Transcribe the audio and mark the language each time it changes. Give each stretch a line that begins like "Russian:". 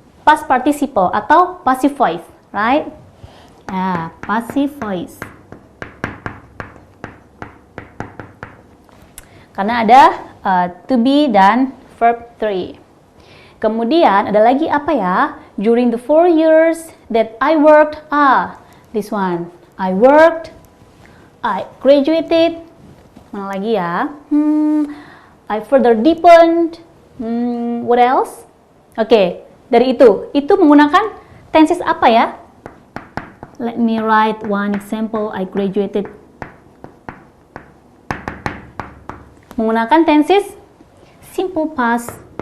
English: past participle atau passive voice, right? Nah, passive voice.
Indonesian: Karena ada to be dan verb 3. Kemudian ada lagi apa ya?
English: During the 4 years that I worked, this one. I worked, I graduated,
Indonesian: mana lagi ya?
English: I further deepened, what else?
Indonesian: Oke, dari itu menggunakan tenses apa ya?
English: Let me write one example. I graduated.
Indonesian: Menggunakan tenses simple past.